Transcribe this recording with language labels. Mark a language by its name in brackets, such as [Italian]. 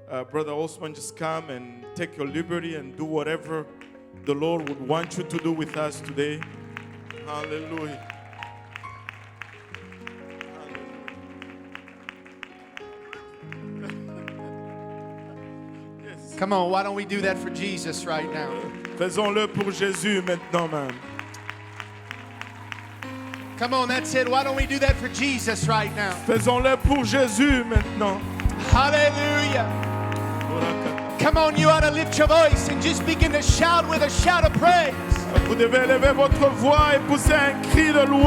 [English] Brother Osman, just come and take your liberty and do whatever the Lord would want you to do with us today. Hallelujah. Yes. Come on, why don't we do that for Jesus right now? [French] Faisons-le pour Jésus maintenant, man. [English] Come on, that's it. Why don't we do that for Jesus right now? [French] Faisons-le pour Jésus maintenant. [English] Hallelujah. Come on, you ought to lift your voice and just begin to shout with a shout of praise. [French] Vous devez élever votre voix et pousser un cri de louange.